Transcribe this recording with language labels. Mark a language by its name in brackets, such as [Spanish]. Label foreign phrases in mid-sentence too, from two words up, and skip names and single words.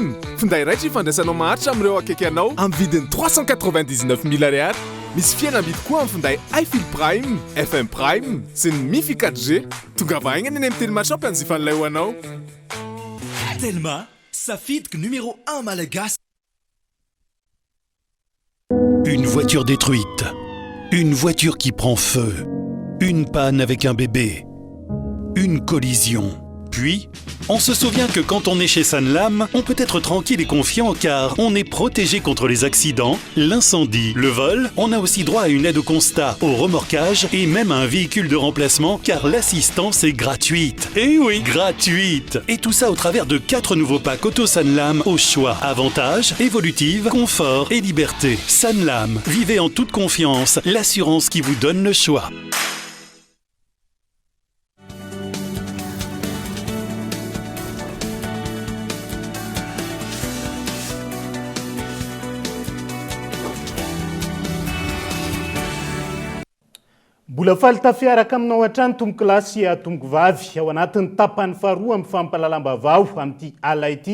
[Malagasy] Finday raitra ifandraisanao maharitra amin'ireo akaiky anao amin'ny vidiny 399 000 ariary. misy fihenam-bidy koa amin'ny finday iFil Prime, FM Prime sy ny Mifi 4G. Tonga vaingana eny amin'ny Telma Shop anjifan'ilay ho anao. Telma, safidiky numéro 1 malagasy. [French] Une voiture détruite, une voiture qui prend feu, une panne avec un bébé, une collision. Puis, on se souvient que quand on est chez Sanlam, on peut être tranquille et confiant car on est protégé contre les accidents, l'incendie, le vol. On a aussi droit à une aide au constat, au remorquage et même à un véhicule de remplacement car l'assistance est gratuite. Et oui, gratuite. Et tout ça au travers de 4 nouveaux packs Auto Sanlam au choix. Avantages, évolutive, confort et liberté. Sanlam, vivez en toute confiance, l'assurance qui vous donne le choix. [Malagasy] Mbola faly tafiaraka aminao hatrany tomboky lahy sy tomboky vavy ao anatin'ny tapany faharoa amin'ny fampalalam-bavao amin'ity ala ity.